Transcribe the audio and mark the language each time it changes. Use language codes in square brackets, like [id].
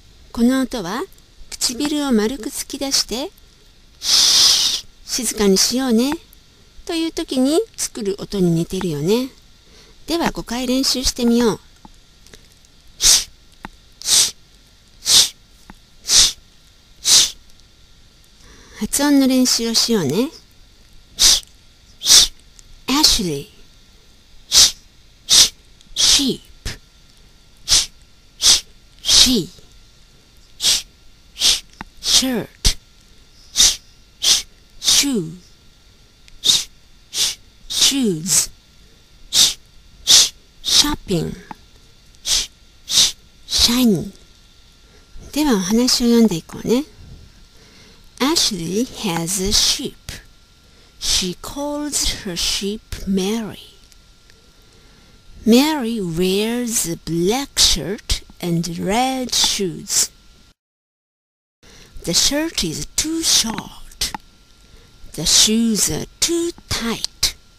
[ja] この音は唇を丸く突き出して、Sh、静かにしようねという時に作る音に似てるよね。では5回練習してみよう。発音の練習をしようね。 [en] Ashley, sheep, she, shirt, shoe, shoes, shopping, shiny。 [ja] ではお話を読んでいこうね。 [en] Ashley has a sheep. She calls her sheep Mary. Mary wears a black shirt and red shoes. The shirt is too short. The shoes are too tight.